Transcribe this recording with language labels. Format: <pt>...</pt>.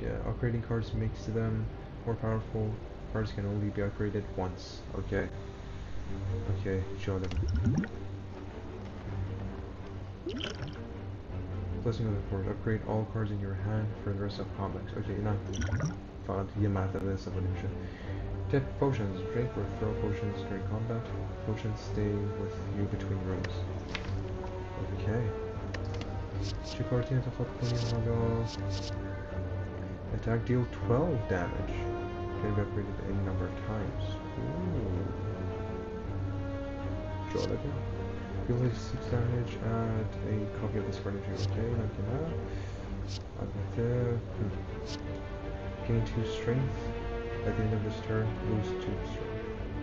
<en>Upgrading cards makes them more powerful. Cards can only be upgraded once. Okay. Okay,</en> <fa>جالب.</fa> <en>Blessing of the Forge. Upgrade all cards in your hand for the rest of combat.</en> <fa>Okay, اینا فقط یه مرتبه استفاده میشه.</fa> <en>Tip potions. Drink or throw potions during combat. Potions stay with you between rows. Okay.</en> <fa>چه کارتی انتخاب کنیم حالا؟</fa> <en>Attack deal 12 damage. Can be upgraded any number of times. Ooh.</en> <fa>جالبه.</fa> <en>Deal 6 damage. Add a copy of this furniture. Okay, like that.</en> <fa>البته</fa> <en>gain 2 strength. At the end of this turn, lose 2 strength.</en>